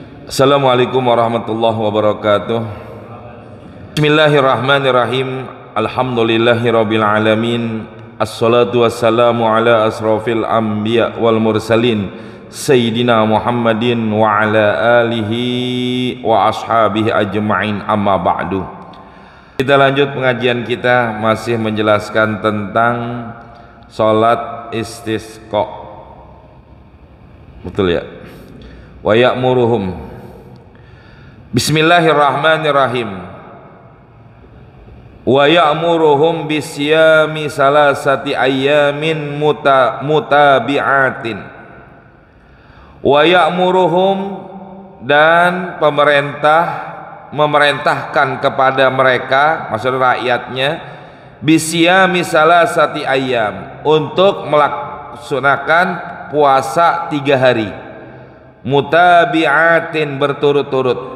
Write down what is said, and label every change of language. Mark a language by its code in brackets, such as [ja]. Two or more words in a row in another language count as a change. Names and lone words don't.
[ar] السلام عليكم ورحمة الله وبركاته. بسم الله الرحمن الرحيم. الحمد لله رب العالمين. الصلاة والسلام على أشرف الأنبياء والمرسلين سيدنا محمد وعلى آله وأصحابه أجمعين، أما بعد. [id] Kita lanjut pengajian kita, masih menjelaskan tentang salat istisqa. Betul ya? [ar] ويأمرهم. بسم الله الرحمن الرحيم. ويأمرهم بصيام ثلاثة أيام متتابعات. ويأمرهم, [id] dan pemerintah memerintahkan kepada mereka, maksud rakyatnya, [ar] بصيام ثلاثة أيام, [id] untuk melaksanakan puasa 3 hari mutabi'atin, berturut-turut.